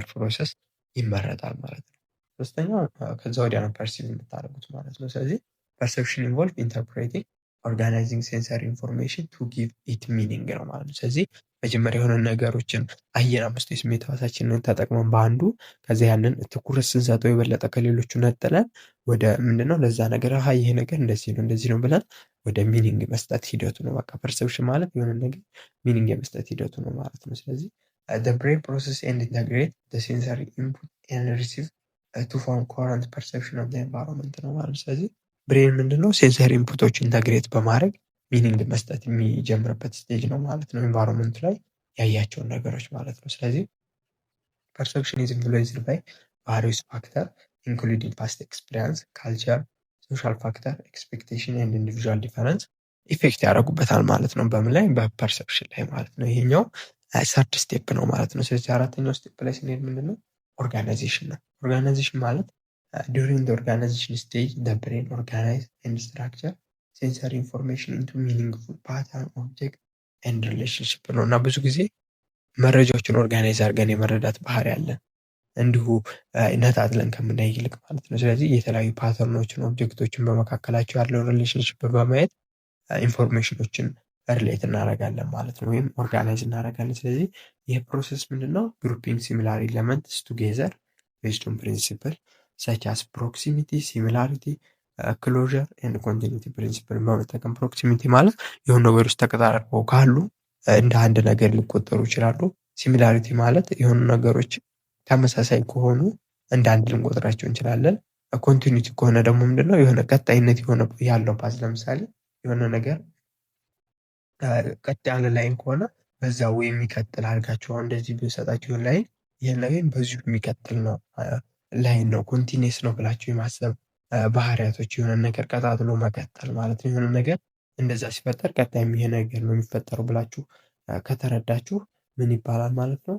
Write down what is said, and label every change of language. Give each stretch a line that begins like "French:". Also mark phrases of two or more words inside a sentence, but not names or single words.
Amharic: ፕሮሰስ ይመረጣል ማለት ነው። ሶስተኛው ከዛ ወዲያ ነው ፐርሲቭ የምታደርጉት ማለት ነው። ስለዚህ
English: perception involve interpreting organizing sensory information to give it meaning
Amharic: ነው ማለት ነው። ስለዚህ መጀመሪያ የሆነ ነገሮችን አየን፣ አምስቱ የስሜት ሕዋሳችንን ተጠቅመን በአንዱ ከዚያ ያንን ትኩረት ስንሰጠው የበለጠ ከሌሎቹ ነጥለን ወደ ምንድነው ለዛ ነገር ይሄ ነገር እንደዚህ ነው ብለን ወደ ሚኒንግ መስጠት ሂደቱ ነው። በቃ ፐርሰፕሽን ማለት የሆነ ነገር ሚኒንግ የመስጠት ሂደቱ ነው ማለት ነው። ስለዚህ
English: the brain process and integrate the sensory input and receive to form current perception of the environment
Amharic: ነው ማለት ነው። ስለዚህ ብሬን ምንድነው
English: sensory inputs
Amharic: ኢንተግሬት በማድረግ ሚኒንግ መስጠት የሚጀምርበት ስቴጅ ነው ማለት ነው። ኤንቫይሮንመንት ላይ ያያቸውን ነገሮች ማለት ነው። ስለዚህ
English: perception is influenced by various factor including past experience, culture, social factor, expectation and individual difference effect
Amharic: ያደርጉበታል ማለት ነው። በምን ላይ? በፐርሰፕሽን ላይ ማለት ነው። ይሄኛው
English: third step
Amharic: ነው ማለት ነው። ስለዚህ አራተኛው ስቴፕ ላይ ስንሄድ ምንድነው ኦርጋናይዜሽን ነው። ኦርጋናይዜሽን ማለት
English: during the organization stage the brain organize and structure sensory information into meaningful pattern, object and relationship
Amharic: ነው እና ብዙ ጊዜ መረጃዎችን ኦርጋናይዝ አድርገን የመረዳት ባህሪ አለን እንዲሁ ነጣጥለን ከምናይ ይልቅ ማለት ነው። ስለዚህ የተለያዩ ፓተርኖችን ኦብጀክቶችን በመካከላቸው ያለው ሪሌሽንሽፕ በማየት ኢንፎርሜሽኖችን ሪሌት እናደርጋለን ማለት ነው፣ ወይም ኦርጋናይዝ እናደርጋለን። ስለዚህ ይህ ፕሮሰስ ምንድነው?
English: grouping similar elements together based on principle such as proximity, similarity, closure and continuity principle
Amharic: በመጠቀም ፕሮክሲሚቲ ማለት የሆኑ ነገሮች ተቀራርበው ካሉ እንደ አንድ ነገር ሊቆጠሩ ይችላሉ። ሲሚላሪቲ ማለት የሆኑ ነገሮች ተመሳሳይ ከሆኑ እንደ አንድ ልንቆጥራቸው እንችላለን። ኮንቲኒቲ ከሆነ ደግሞ ምንድነው? የሆነ ቀጣይነት ያለው ፓዝ፣ ለምሳሌ የሆነ ነገር ቀጥ ያለ ላይን ከሆነ በዛው የሚቀጥል አድርጋችሁ አሁን እንደዚህ ብሰጣችሁ ላይን ይሄን ላይን በዚሁ የሚቀጥል ነው ላይን ነው ኮንቲኒየስ ነው ብላችሁ የማሰብ ባህሪያቶች፣ የሆነ ነገር ቀጣጥሎ መቀጠል ማለት ነው። የሆነ ነገር እንደዛ ሲፈጠር ቀጣይም ይሄ ነገር ነው የሚፈጠረው ብላችሁ ከተረዳችሁ ምን ይባላል ማለት ነው?